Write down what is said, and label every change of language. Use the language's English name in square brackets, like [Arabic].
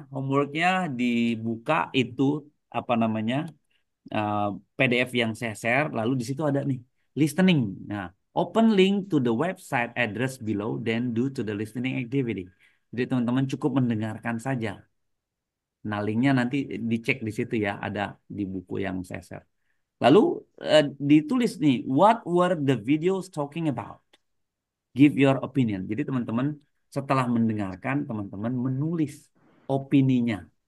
[Indonesian] Homeworknya dibuka itu apa namanya eh, PDF yang saya share. Lalu di situ ada nih listening. [English] Nah, open link to the website address below, then do to the listening activity. [Indonesian] Jadi teman-teman cukup mendengarkan saja. Nah, linknya nanti dicek di situ ya. Ada di buku yang saya share. Lalu ditulis nih, [English] what were the videos talking about? Give your opinion. [Indonesian] Jadi teman-teman setelah mendengarkan, teman-teman menulis opininya.